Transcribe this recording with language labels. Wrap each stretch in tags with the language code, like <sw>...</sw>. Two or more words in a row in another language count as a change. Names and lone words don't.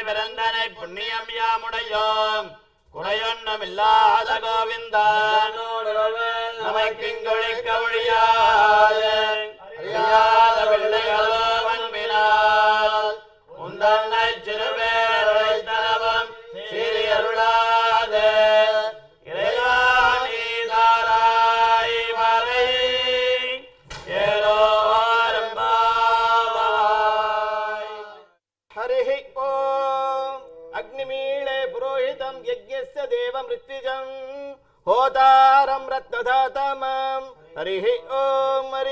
<ta>பிறந்தனை புண்ணியம் யாமுடையோம் குறையொன்னமில்லாத கோவிந்தா நமக்கிங்கொழிக்க ஒழியாது அறியாத பிள்ளைகளோ அன்பினால் உந்தன்னை சிறுபேரை தரவும் சிறி அருளாது இறைவாணி தாராய் வரை</ta> <sa>हरिः ओम अग्निमीळे पुरोहितं यज्ञस्य देवं ऋत्विजं होतारं रत्नधातमं हरिः ओम</sa>